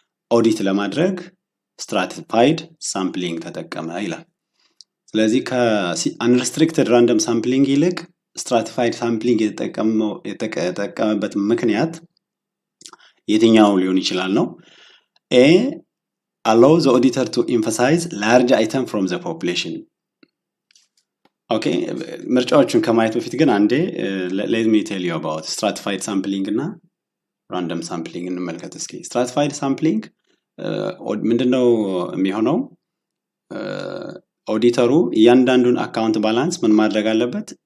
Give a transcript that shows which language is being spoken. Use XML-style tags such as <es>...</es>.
<am>ኦዲት ለማድረግ ስትራቲፋይድ ሳምፕሊንግ ተጠቀመ ይላል። ስለዚህ ከአንሪስትሪክትድ ራንደም ሳምፕሊንግ ይልቅ ስትራቲፋይድ ሳምፕሊንግ የተጠቀመበት ምክንያት የትኛው ሊሆን ይችላል ነው?</am> <en>ኤ allow the auditor to emphasize large item from the population.</en> <am>ኦኬ ምርጫዎቹን ከማየት በፊት ግን አንዴ</am> <en>let me tell you about stratified sampling</en> <am>እና random sampling እንመልከት እስኪ። stratified sampling ምንድነው የሚሆነው? ኦዲተሩ እያንዳንዱን አካውንት ባላንስ ምን ማድረግ አለበት?</am>